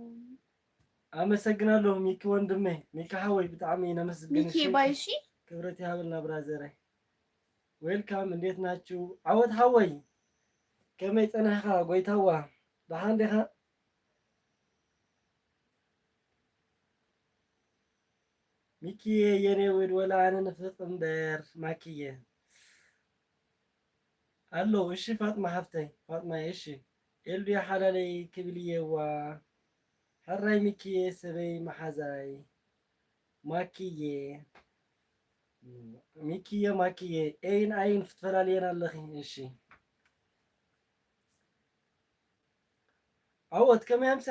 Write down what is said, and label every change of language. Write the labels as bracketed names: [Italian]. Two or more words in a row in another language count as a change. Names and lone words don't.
[Amharic] አመሰግናለሁ ሚኪ ወንድሜ። ሚኪ ሀወይ በጣም ነመስግንሽ። ሚኪ ባይሺ [Tigrinya] ክብረት ያብልና ብራዘራይ [Amharic] ዌልካም። እንዴት ናችሁ? [Tigrinya] ዓወት ሀወይ ከመይ ፀናሕኻ? ጎይታዋ ደሓን ዲኻ? ሚኪዬ [Amharic] የኔ ውድ [Tigrinya] ወላ አነ ንፍቅ እምበር ማኪዬ አሎ። እሺ ፋጥማ ሃፍተይ ፋጥማዬ እሺ ኤልዱ ሓላለይ ክብልየዋ ሕራይ ሚኪዬ ሰበይ መሓዛይ ማኪዬ ሚኪዬ ማኪዬ ኤይን ኣይን ክትፈላለየን ኣለኺ። እሺ ዓወት ከመይ ኣምሲኻ?